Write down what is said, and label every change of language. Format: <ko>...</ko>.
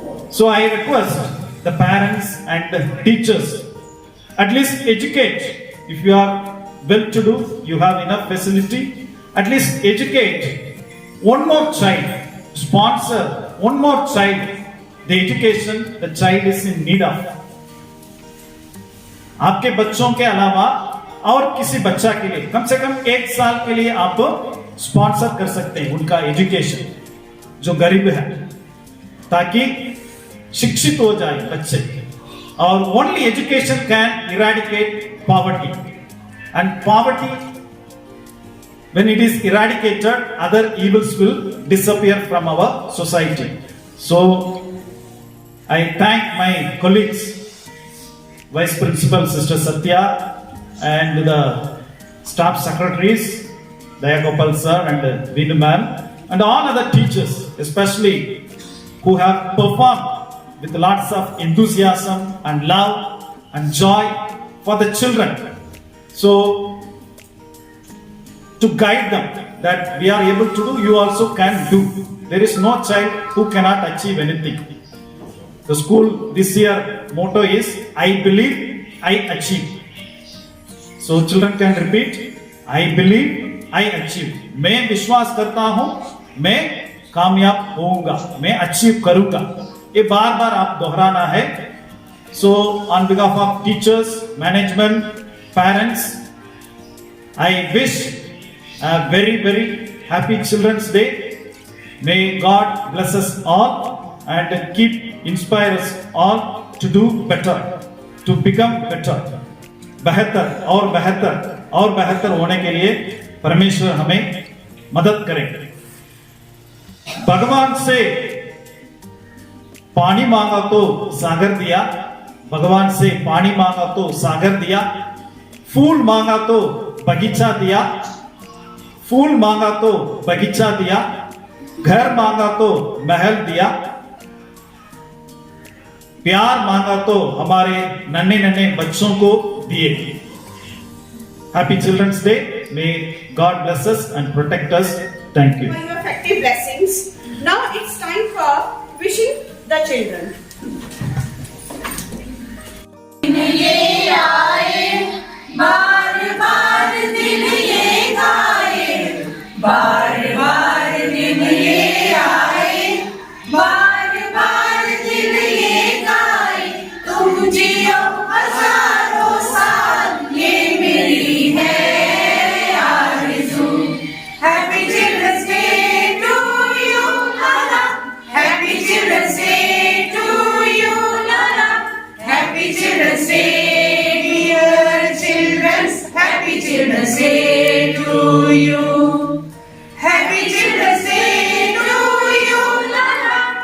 <en>So I request the parents and the teachers, at least educate. If you are well-to-do, you have enough facility, at least educate one more child, sponsor one more child, the education the child is in need of.</en> <hi>आपके बच्चों के अलावा और किसी बच्चा के लिए कम से कम 1 साल के लिए आप स्पॉन्सर कर सकते हैं उनका एजुकेशन, जो गरीब है, ताकि शिक्षित हो जाए बच्चे.</hi> <en>और only education can eradicate poverty, and poverty when it is eradicated, other evils will disappear from our society. So I thank my colleagues, Vice Principal Sister Satya, and the staff secretaries, Dayagopal sir and Vinu ma'am, and all other teachers, especially who have performed with lots of enthusiasm and love and joy for the children. So to guide them that we are able to do, you also can do. There is no child who cannot achieve anything. The school this year motto is I believe, I achieve. So children can repeat, I believe, I achieve.</en> <hi>मैं विश्वास करता हूं, मैं कामयाब होऊंगा, मैं achieve करूंगा. ये बार बार आप दोहराना है.</hi> <en>So on behalf of teachers, management, parents, I wish a very, very happy Children's Day. May God bless us all and keep inspire us all to do better, to become better.</en> <hi>बेहतर और बेहतर और बेहतर होने के लिए परमेश्वर हमें मदद करे. भगवान से पानी मांगा तो सागर दिया, भगवान से पानी मांगा तो सागर दिया, फूल मांगा तो बगीचा दिया, फूल मांगा तो बगीचा दिया, घर मांगा तो महल दिया, प्यार मांगा तो हमारे नन्हे नन्हे बच्चों को दिए।</hi> <en>Happy Children's Day. May God bless us and protect us. Thank you. For your effective blessings. Now it's time for wishing the children.</en> <hi>बार बार दिन ये गाए, बार बार दिन ये आए, बार बार दिन ये गाए, तुम जियो हजारों साल, ये मेरी है आरज़ू।</hi> <en>Happy Children's Day to you, Lala. Happy Children's Day to you, Lala. Happy Children's Day, dear children. Happy Children's Day to you. Happy Children's Day to you, Lala.</en>